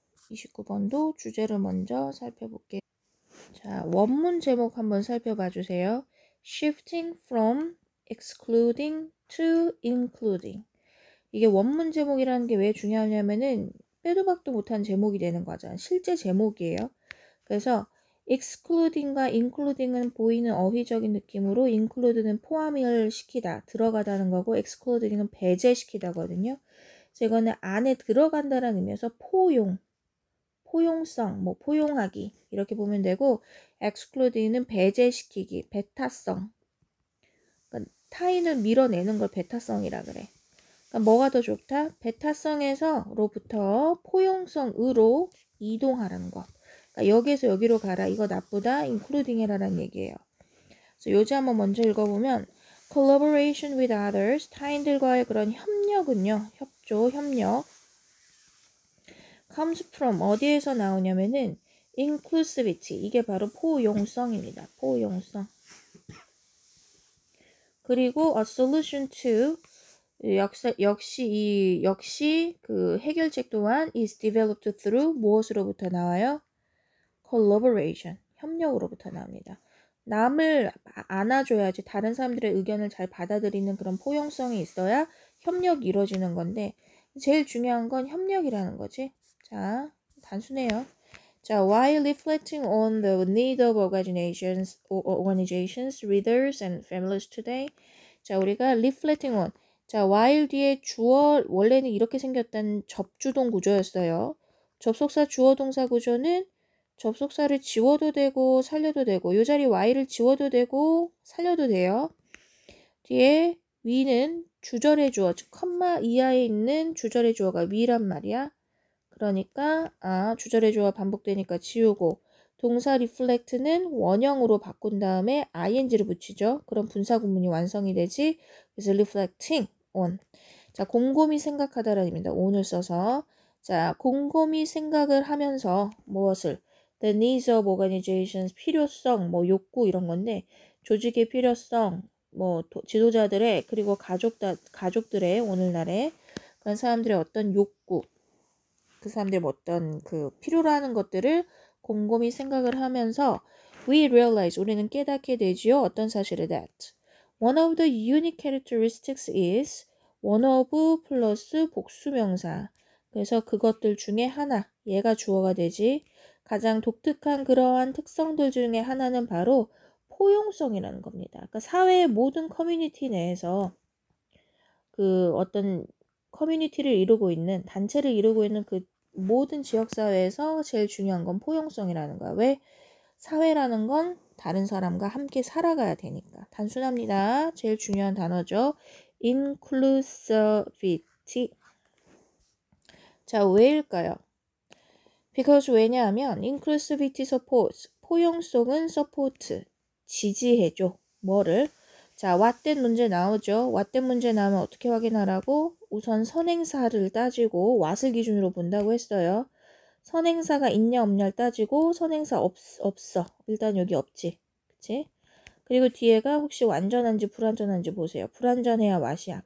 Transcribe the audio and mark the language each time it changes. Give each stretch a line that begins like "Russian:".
Korean: 29번도 주제를 먼저 살펴볼게요. 자, 원문 제목 한번 살펴봐 주세요.
English: Shifting from excluding to including.
Korean: 이게 원문 제목이라는 게 왜 중요하냐면은 빼도 박도 못한 제목이 되는 거죠. 실제 제목이에요. 그래서 excluding과 including은 보이는 어휘적인 느낌으로 include는 포함을 시키다, 들어가다는 거고 excluding은 배제시키다거든요. 그래서 이거는 안에 들어간다는 의미에서 포용성, 뭐 포용하기 이렇게 보면 되고 excluding은 배제시키기, 배타성. 그러니까 타인을 밀어내는 걸 배타성이라 그래. 그러니까 뭐가 더 좋다? 배타성에서로부터 포용성으로 이동하라는 것. 그러니까 여기에서 여기로 가라. 이거 나쁘다. including 해라라는 얘기예요. 그래서 요지 한번 먼저 읽어보면
English: collaboration with others,
Korean: 타인들과의 그런 협력은요. 협조, 협력.
English: comes from
Korean: 어디에서 나오냐면은 inclusivity. 이게 바로 포용성입니다. 포용성. 그리고
English: a solution to
Korean: 역시 그 해결책 또한
English: is developed through
Korean: 무엇으로부터 나와요? collaboration, 협력으로부터 나옵니다. 남을 안아줘야지 다른 사람들의 의견을 잘 받아들이는 그런 포용성이 있어야 협력이 이루어지는 건데 제일 중요한 건 협력이라는 거지. 자, 단순해요.
English: 자, while reflecting on the need of organizations, readers and families today.
Korean: 자, 우리가
English: reflecting on.
Korean: 자, while 뒤에 주어, 원래는 이렇게 생겼던 접주동 구조였어요. 접속사 주어 동사 구조는 접속사를 지워도 되고 살려도 되고 이 자리 while을 지워도 되고 살려도 돼요. 뒤에 위는 주절의 주어, 즉 컴마 이하에 있는 주절의 주어가 위란 말이야. 그러니까 주절의 주어가 반복되니까 지우고 동사 reflect는 원형으로 바꾼 다음에 ing를 붙이죠. 그럼 분사 구문이 완성이 되지. 그래서 reflecting on. 자, 곰곰이 생각하다라는 의미입니다. on을 써서. 자, 곰곰이 생각을 하면서 무엇을?
English: The needs of organizations,
Korean: 필요성, 뭐 욕구 이런 건데 조직의 필요성, 뭐 지도자들의 그리고 가족들의 오늘날의 그런 사람들의 어떤 욕구, 그 사람들의 어떤 그 필요로 하는 것들을 곰곰이 생각을 하면서
English: we realize,
Korean: 우리는 깨닫게 되지요. 어떤 사실을
English: that one of the unique characteristics is one of
Korean: 플러스 복수명사. 그래서 그것들 중에 하나, 얘가 주어가 되지. 가장 독특한 그러한 특성들 중에 하나는 바로 포용성이라는 겁니다. 그러니까 사회의 모든 커뮤니티 내에서 그 어떤 커뮤니티를 이루고 있는, 단체를 이루고 있는 그 모든 지역사회에서 제일 중요한 건 포용성이라는 거야. 왜? 사회라는 건 다른 사람과 함께 살아가야 되니까. 단순합니다. 제일 중요한 단어죠. inclusivity. 자, 왜일까요? because 왜냐하면
English: inclusivity supports,
Korean: 포용성은 support, 지지해줘. 뭐를? 자, what된 문제 나오죠. what된 문제 나오면 어떻게 확인하라고? 우선 선행사를 따지고 what을 기준으로 본다고 했어요. 선행사가 있냐 없냐를 따지고 선행사 없어. 일단 여기 없지. 그치? 그리고 뒤에가 혹시 완전한지 불완전한지 보세요. 불완전해야 what이야.